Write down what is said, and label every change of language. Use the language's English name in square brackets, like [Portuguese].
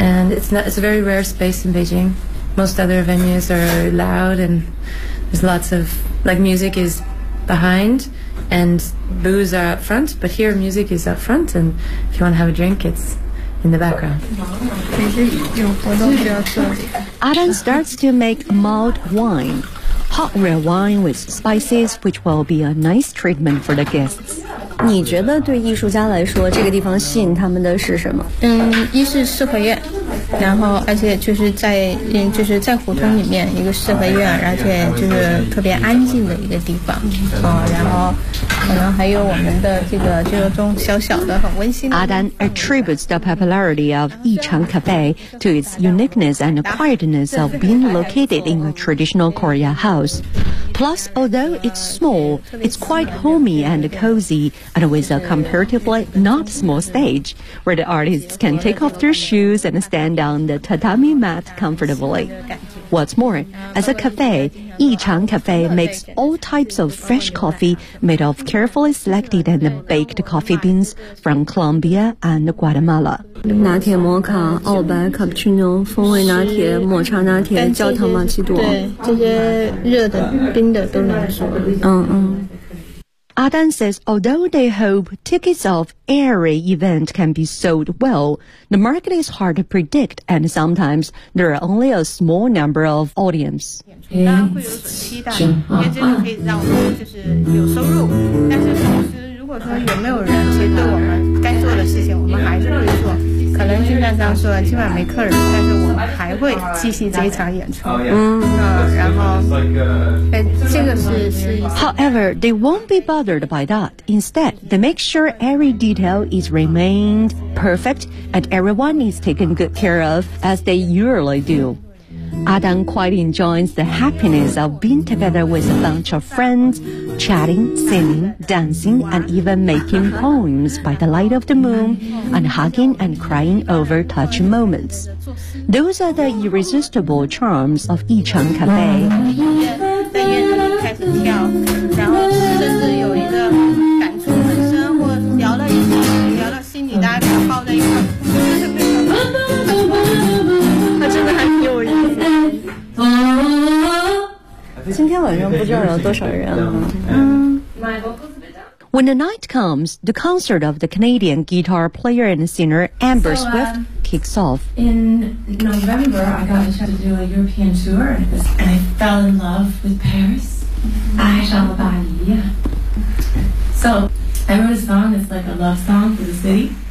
[English] And it's a very rare space in Beijing. Most other venues are loud and there's lots of, like, music is behind and booze are up front. But here, music is up front and if you want to have a drink, it's in the background. Adan starts to make mulled wine, hot red wine with spices, which will be a nice treatment for the guests. [Chinese] 你觉得对艺术家来说这个地方吸引他们的是什么一是四合院然后而且就是在胡同里面一个四合院而且就是特别安静的一个地方、然后可能还有我们的这个就是种小小的很温馨的 [English] Adan attributes the popularity of Yichang Cafe to its uniqueness and quietness of being located in a traditional Korea house plus although it's small it's quite homey and cozyand with a comparatively not small stage where the artists can take off their shoes and stand on the tatami mat comfortably. What's more, as a cafe, Yichang Cafe makes all types of fresh coffee made of carefully selected and baked coffee beans from Colombia and Guatemala. [Chinese] 拿铁摩卡、澳白、卡布奇诺、风味拿铁、抹茶拿铁、焦糖玛奇朵。对，这些热的、冰的都能做。嗯嗯。 [English] Adan says, although they hope tickets of every event can be sold well, the market is hard to predict and sometimes there are only a small number of audience. [Chinese] 当然会有所期待，因为这个可以让我们就是有收入，但是同时如果说有没有人其实对我们该做的事情我们还是会做，可能就像刚说今晚没客人，但是我们还会继续这场演出。然后这个是 [English] However, they won't be bothered by that. Instead, they make sure every detail is remained perfect and everyone is taken good care of as they usually do. Adam quite enjoys the happiness of being together with a bunch of friends, chatting, singing, dancing, and even making poems by the light of the moon and hugging and crying over touching moments. Those are the irresistible charms of Yichang Cafe. [Chinese] 在演中开始跳，然后甚至有一个感触很深，或聊到心里，大家抱在一块，今天晚上不知道有多少人 [English] When the night comes, the concert of the Canadian guitar player and singer Amber Swift kicks off. In November, I got the chance to do a European tour and I fell in love with Paris. I shall buy you. So, I wrote a song that's like a love song for the city.